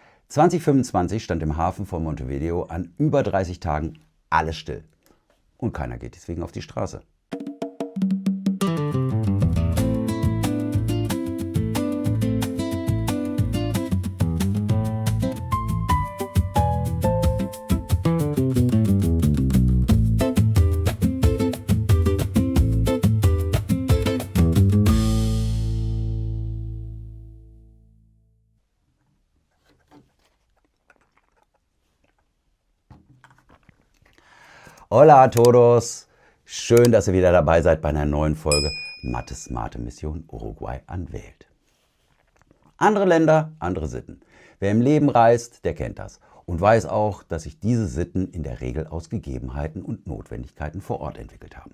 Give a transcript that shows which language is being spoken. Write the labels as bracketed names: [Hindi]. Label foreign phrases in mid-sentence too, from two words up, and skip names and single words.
[German] 2025 stand im Hafen von Montevideo an über 30 Tagen alles still. Und keiner geht deswegen auf die Straße. [Spanish] Hola a todos! [German] Schön, dass ihr wieder dabei seid bei einer neuen Folge Mathe Smarte Mission Uruguay anwählt. Andere Länder, andere Sitten. Wer im Leben reist, der kennt das und weiß auch, dass sich diese Sitten in der Regel aus Gegebenheiten und Notwendigkeiten vor Ort entwickelt haben.